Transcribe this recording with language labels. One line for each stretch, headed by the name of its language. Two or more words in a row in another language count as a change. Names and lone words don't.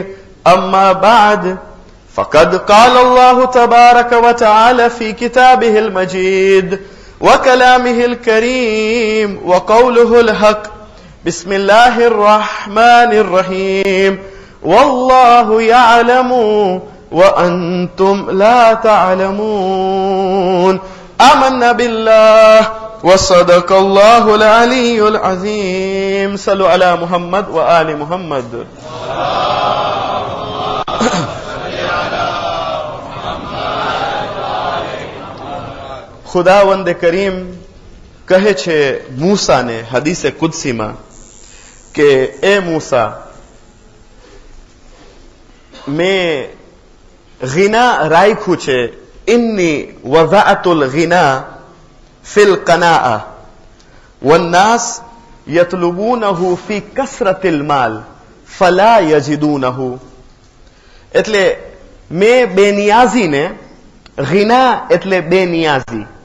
Arabic: أما بعد فقد قال الله تبارك وتعالى في كتابه المجيد وكلامه الكريم وقوله الحق بسم الله الرحمن الرحيم والله يعلم وأنتم لا تعلمون آمنا بالله وصدق الله العلي العظيم صلوا على محمد وآل محمد
Gujarati: ખુદાવંદ કરીમ કહે છે મૂસાને હદીસે કુદસીમાં કે એ મૂસા મેં ગિના રાખ્યું છે
Arabic: إني وضعت الغنى في القناعة والناس يطلبونه في كثرة المال فلا يجدونه
Gujarati: એટલે મેં બેનિયાઝીને ગિના એટલે બેનિયાઝી